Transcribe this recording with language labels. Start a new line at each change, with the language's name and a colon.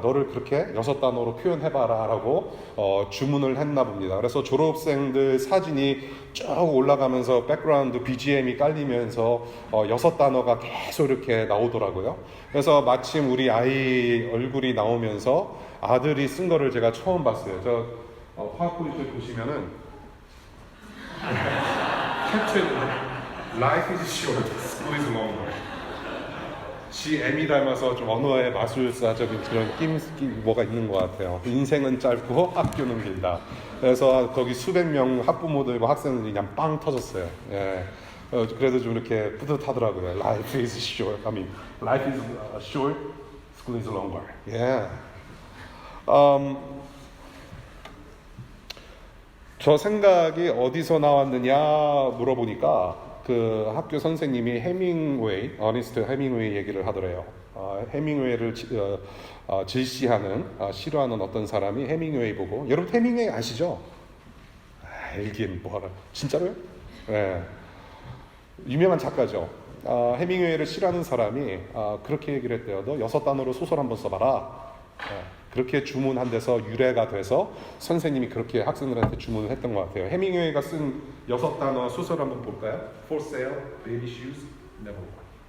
Korean: 너를 그렇게 6단어로 표현해봐라 라고 주문을 했나 봅니다. 그래서 졸업생들 사진이 쭉 올라가면서 백그라운드 BGM이 깔리면서 6단어가 계속 이렇게 나오더라고요. 그래서 마침 우리 아이 얼굴이 나오면서 아들이 쓴 거를 제가 처음 봤어요. 저 파워포인트 보시면은 캡처해놓은
English: Life is short, school is longer.
Korean: M이 닮아서 좀 언어의 마술사적인 그런 끼 뭐가 있는 것 같아요. 인생은 짧고 학교는 길다. 그래서 거기 수백 명 학부모들과 학생들이 그냥 빵 터졌어요. 예. 그래도 좀 이렇게 뿌듯하더라고요.
English: Life is short. Life is short, school is longer.
Korean: 예. 저 생각이 어디서 나왔느냐 물어보니까 그 학교 선생님이 어니스트 해밍웨이 얘기를 하더래요. 해밍웨이를 질시하는, 싫어하는 어떤 사람이 해밍웨이 보고, 여러분 해밍웨이 아시죠? 알긴 뭐하라. 진짜로요? 네. 유명한 작가죠. 해밍웨이를 싫어하는 사람이 그렇게 얘기를 했대요. 너 6단어로 소설 한번 써봐라. 그렇게 주문한 데서 유래가 돼서 선생님이 그렇게 학생들한테 주문을 했던 것 같아요. 해밍웨이가 쓴 6단어 소설 한번 볼까요?
English: For sale, baby shoes, never worn.